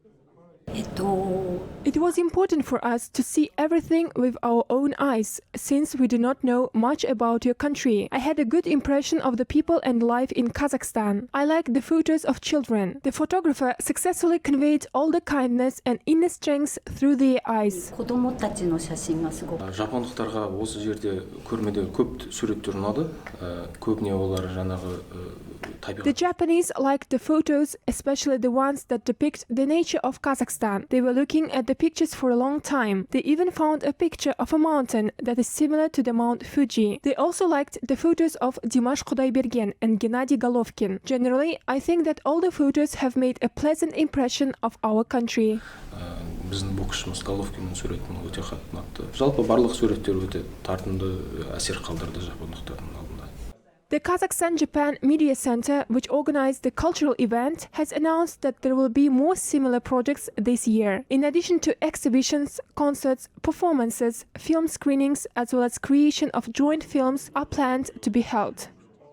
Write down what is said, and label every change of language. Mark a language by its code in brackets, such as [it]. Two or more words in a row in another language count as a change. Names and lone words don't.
[en] It was important for us to see everything with our own eyes, since we do not know much about your country. I had a good impression of the people and life in Kazakhstan. I like the photos of children. The photographer successfully conveyed all the kindness and inner strength through their eyes. [kk] Жапондықтарға осы жерде көрмеде көп суреттер ұнады. Көбіне олар жаңағы [en] The Japanese liked the photos, especially the ones that depict the nature of Kazakhstan. They were looking at the pictures for a long time. They even found a picture of a mountain that is similar to the Mount Fuji. They also liked the photos of Dimash Kudaibergen and Gennady Golovkin. Generally, I think that all the photos have made a pleasant impression of our country. [kk] Біздің боксшымыз Головкиннің суретін өте қатты ұнатты. Жалпы барлық суреттер өте тартымды әсер қалдырды жапондықтардың алдында. [en] The Kazakhstan-Japan Media Center, which organized the cultural event, has announced that there will be more similar projects this year. In addition to exhibitions, concerts, performances, film screenings, as well as creation of joint films are planned to be held.